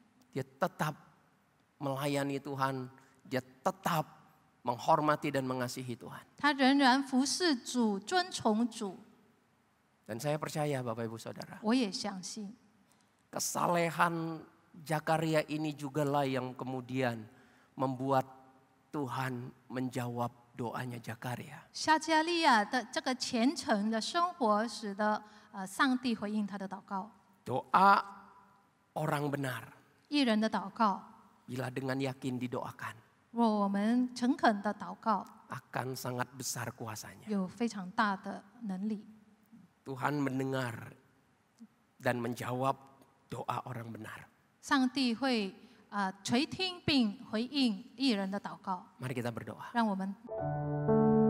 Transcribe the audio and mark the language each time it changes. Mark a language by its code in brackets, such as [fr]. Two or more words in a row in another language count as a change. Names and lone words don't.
[id] Dia tetap melayani Tuhan, dia tetap menghormati dan mengasihi Tuhan. [zh] 他仍然服侍主，尊崇主。 [id] Dan saya percaya Bapak Ibu Saudara, [zh] 我也相信， [id] kesalehan Zakaria ini jugalah yang kemudian membuat Tuhan menjawab doanya Zakaria. [zh] 撒迦利亚的这个虔诚的生活，使得上帝回应他的祷告。 [id] Doa orang benar [zh] 义人的祷告， [id] bila dengan yakin didoakan [zh] 若我们诚恳的祷告， [id] akan sangat besar kuasanya. [zh] 有非常大的能力。 [id] Tuhan mendengar dan menjawab doa orang benar. [zh] 上帝会垂听并回应义人的祷告。 [id] Mari kita berdoa. [zh] 让我们